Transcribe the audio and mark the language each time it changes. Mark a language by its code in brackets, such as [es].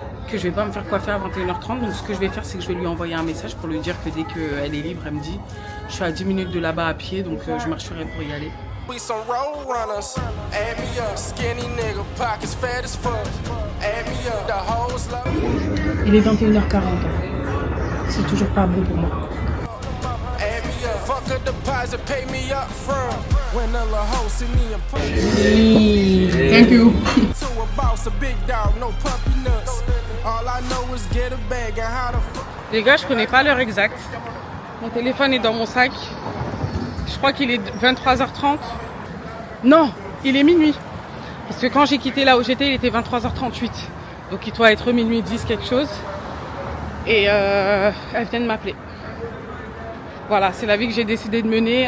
[fr] que je vais pas me faire coiffer à 21h30. Donc ce que je vais faire, c'est que je vais lui envoyer un message pour lui dire que dès qu'elle est libre, elle me dit je suis à 10 minutes de là-bas à pied, donc je marcherai pour y aller. [en] We some road runners. Add me up, skinny nigga, pockets fat as fuck. Add me up, the hoes love. [fr] Il est 21h40. C'est toujours pas bon pour moi. [en] Add me up, fuck a deposit, pay me up front. When the la hoe see me and put Thank you. to a boss, a big dog, no puppy nuts. All I know is get a bag and how the fuck. [fr] Les gars, je connais pas l'heure exacte. Mon téléphone est dans mon sac. Je crois qu'il est 23h30. Non, il est minuit. Parce que quand j'ai quitté là où j'étais, il était 23h38. Donc il doit être minuit 10 quelque chose. Et elle vient de m'appeler. Voilà, c'est la vie que j'ai décidé de mener.